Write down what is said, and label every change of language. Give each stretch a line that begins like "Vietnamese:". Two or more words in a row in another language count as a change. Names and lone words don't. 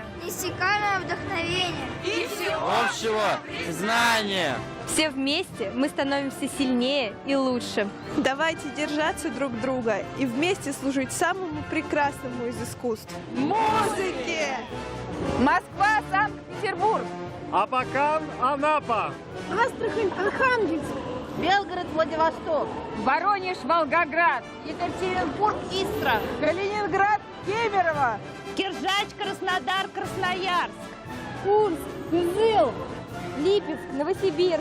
Russian: неиссякаемое вдохновение и всего общего знания. Все вместе мы становимся сильнее и лучше. Давайте держаться друг друга и вместе служить самому прекрасному из искусств – музыке! Москва, Санкт-Петербург. Абакан, Анапа. Астрахань, Архангельск, Белгород, Владивосток. Воронеж, Волгоград. Екатеринбург, Истра. Калининград, Кемерово. Киржач, Краснодар, Красноярск. Курск, Кызыл, Липецк, Новосибирск,